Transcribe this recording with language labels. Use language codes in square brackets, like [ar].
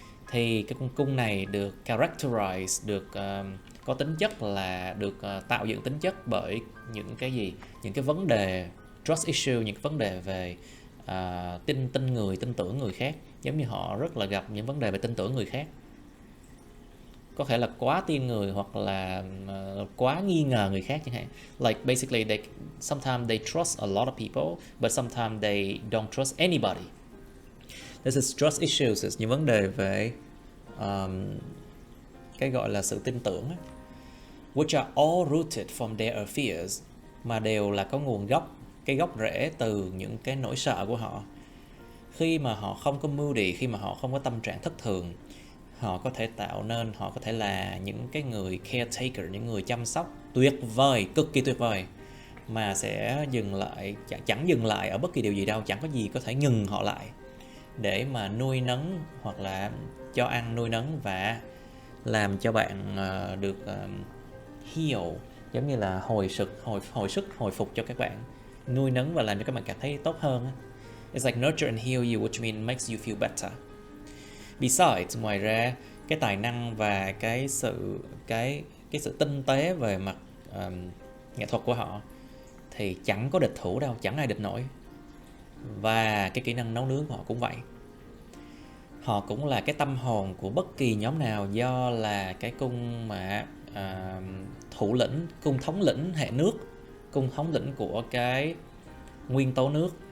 [vi] Thì cái con cung này được characterize, được có tính chất là được tạo dựng tính chất bởi những cái gì? Những cái vấn đề trust issue, những cái vấn đề về tin tưởng người khác. Giống như họ rất là gặp những vấn đề về tin tưởng người khác. Có thể là quá tin người, hoặc là quá nghi ngờ người khác chẳng hạn. [en] Like basically sometimes they trust a lot of people, but sometimes they don't trust anybody. This is trust issues, [vi] những vấn đề về cái gọi là sự tin tưởng, [en] which are all rooted from their fears, [vi] mà đều là có nguồn gốc, cái gốc rễ từ những cái nỗi sợ của họ. Khi mà họ không có moody, khi mà họ không có tâm trạng thất thường, họ có thể tạo nên, họ có thể là những cái người caretaker, những người chăm sóc tuyệt vời, cực kỳ tuyệt vời, mà sẽ dừng lại, chẳng dừng lại ở bất kỳ điều gì đâu, chẳng có gì có thể ngừng họ lại để mà nuôi nấng hoặc là cho ăn, nuôi nấng và làm cho bạn được heal, giống như là hồi phục cho các bạn, nuôi nấng và làm cho các bạn cảm thấy tốt hơn. [en] It's like nurture and heal you, which means makes you feel better. [vi] Besides, ngoài ra cái tài năng và cái sự tinh tế về mặt nghệ thuật của họ thì chẳng có địch thủ đâu, chẳng ai địch nổi. Và cái kỹ năng nấu nướng của họ cũng vậy. Họ cũng là cái tâm hồn của bất kỳ nhóm nào, do là cái cung mà thủ lĩnh, cung thống lĩnh hệ nước, cung thống lĩnh của cái nguyên tố nước.